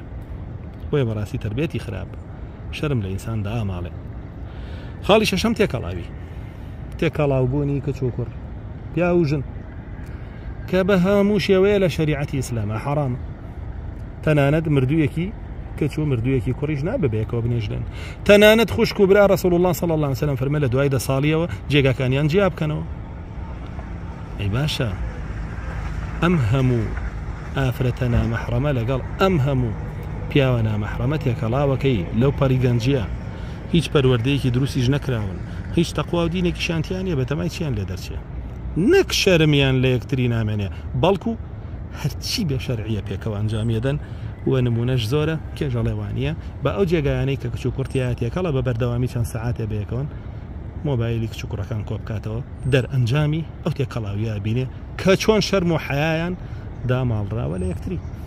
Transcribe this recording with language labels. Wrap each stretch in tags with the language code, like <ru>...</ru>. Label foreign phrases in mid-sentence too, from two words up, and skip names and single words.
<ckb>بۆیە بەڕاستی تربێتی خراپ شەرم لە ئینسان داماڵێ. خاڵی شەشەم تێکەڵاوی. تێکەڵاوبوونی کچ و کوڕ پیا و ژن کە بە هەموو شێوەیە لە شەریعەتی ئیسلامە حەرامە تەنانەت مردوویەکی کچ و مردوویەکی کوڕیش ناببێکەوە بنێژدەن تەنانەت خوشک و برا رسول</ckb> <ar>الله صلی الله عليه وسلم</ar> <ckb>فەرمێ لە دوای 10 ساڵیەوە جێگاکانیان جیا بکەنەوە ئەی باشە ئەم هەموو ئافرەتە نامەحرەمە لەگەڵ ئەم هەموو پیاوە نامەحرەمە تێکەڵاوەکەی لەو پەریگەنجیە هیچ پەروەردەیەکی دروستیش نەکراون هیچ تەقوا و دینێکی شانتیانە بەتەمای چیان لێ دەرچێ نەک شەرمیان لە یەکتری نامێنێ بەڵکو هەرچی بێ شەرعیە پێکەوە ئەنجامیەدەن و نمونەش زۆرە کێژەڵێوانیە بە ئەو جێگایانەی کە کچ و کوڕتیایە تێکەڵە بە بەردەوامی چەند سەعاتێ بەیەکەون مۆبایلی کچ و کوڕەکان کۆ بکاتەوە دەرئەنجامی ئەو تێکەڵاویە بینێ کە چۆن شەرم و حەیایان داماڵراوە لە یەکتری</ckb>